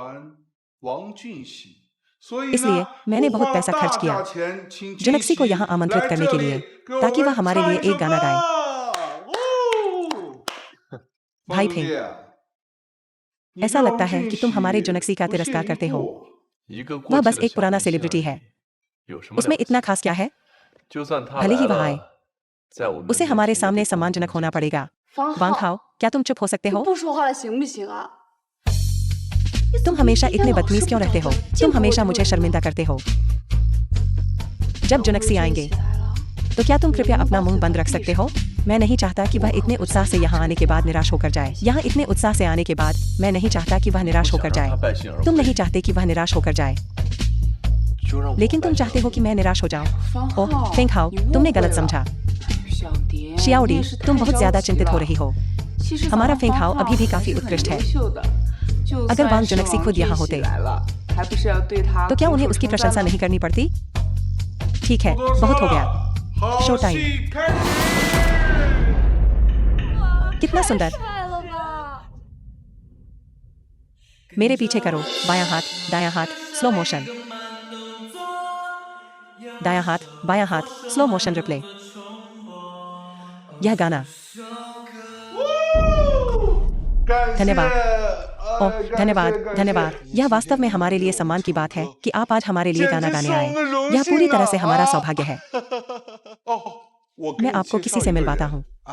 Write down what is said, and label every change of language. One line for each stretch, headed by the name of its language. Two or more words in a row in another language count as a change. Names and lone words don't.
Hindi: इसलिए मैंने बहुत पैसा खर्च किया जुनक्सी को यहाँ आमंत्रित करने के लिए ताकि वह हमारे लिए एक गाना गाए भाई फेंग ऐसा लगता है कि तुम हमारे जुनक्सी का तिरस्कार करते हो
Chinese: 一个
Hindi: वह
Chinese: 过气
Hindi: बस
Chinese: 的
Hindi: एक
Chinese: 小
Hindi: पुराना
Chinese: 明星
Hindi: सेलिब्रिटी
Chinese: 而
Hindi: है
Chinese: 已有什么
Hindi: उसमें
Chinese: 了不
Hindi: इतना
Chinese: 起
Hindi: खास क्या है
Chinese: 就算他
Hindi: भले
Chinese: 来
Hindi: ही वह
Chinese: 了
Hindi: आए
Chinese: 在我们
Hindi: उसे
Chinese: 面
Hindi: हमारे
Chinese: 前也
Hindi: सामने
Chinese: 得
Hindi: सम्मानजनक
Chinese: 恭恭
Hindi: होना
Chinese: 敬敬
Hindi: पड़ेगा
Chinese: 方
Hindi: वांग
Chinese: 浩
Hindi: खाओ क्या तुम चुप हो सकते
Chinese: 你
Hindi: हो
Chinese: 不说话了行不行啊？
Hindi: तुम हमेशा इतने बदतमीज क्यों रहते हो तुम हमेशा मुझे शर्मिंदा करते हो जब जुनक्सी आएंगे तो क्या तुम कृपया अपना मुंह बंद रख सकते हो मैं नहीं चाहता कि वह इतने उत्साह से यहाँ आने के बाद निराश होकर जाए यहाँ इतने उत्साह से आने के बाद मैं नहीं चाहता कि वह निराश
Chinese: 不
Hindi: होकर
Chinese: 想让他
Hindi: जाए
Chinese: 败兴而
Hindi: तुम
Chinese: 归
Hindi: नहीं चाहते कि वह निराश होकर जाए
Chinese: 就让我
Hindi: लेकिन तुम
Chinese: 败兴
Hindi: चाहते
Chinese: 而
Hindi: हो
Chinese: 归
Hindi: कि मैं निराश हो जाऊं
Chinese: 方
Hindi: ओह
Chinese: 浩
Hindi: फेंग हाओ
Chinese: 你误
Hindi: तुमने
Chinese: 会
Hindi: गलत
Chinese: 了
Hindi: समझा
Chinese: 小蝶
Hindi: शियाओडी
Chinese: 你也是
Hindi: तुम
Chinese: 太
Hindi: बहुत
Chinese: 着
Hindi: ज्यादा
Chinese: 急
Hindi: चिंतित
Chinese: 了
Hindi: हो रही हो
Chinese: 其实
Hindi: हमारा
Chinese: 咱们
Hindi: फेंग
Chinese: 方
Hindi: हाओ
Chinese: 浩
Hindi: अभी भी
Chinese: 还
Hindi: काफी
Chinese: 是很
Hindi: उत्कृष्ट है
Chinese: 优秀的就
Hindi: अगर
Chinese: 算
Hindi: वांग
Chinese: 是
Hindi: जुनक्सी
Chinese: 王
Hindi: खुद
Chinese: 俊
Hindi: यहाँ
Chinese: 喜
Hindi: होते
Chinese: 来了还不是要对他
Hindi: तो क्या
Chinese: 拱
Hindi: उन्हें
Chinese: 手
Hindi: उसकी
Chinese: 称赞
Hindi: प्रशंसा
Chinese: 吗
Hindi: नहीं करनी पड़ती ठीक है बहुत हो गया
English: show time
Hindi: कितना सुंदर
Chinese: 帅了吧！
Hindi: मेरे पीछे करो बायां हाथ दायां हाथ
English: slow motion
Hindi: दायां हाथ बायां हाथ
English: slow motion replay
Hindi: यह गाना धन्यवाद ओह धन्यवाद धन्यवाद यह वास्तव में हमारे लिए सम्मान की बात है कि आप आज हमारे लिए गाना गाने आए यह पूरी तरह से हमारा सौभाग्य है मैं आपको किसी से मिलवाता हूँ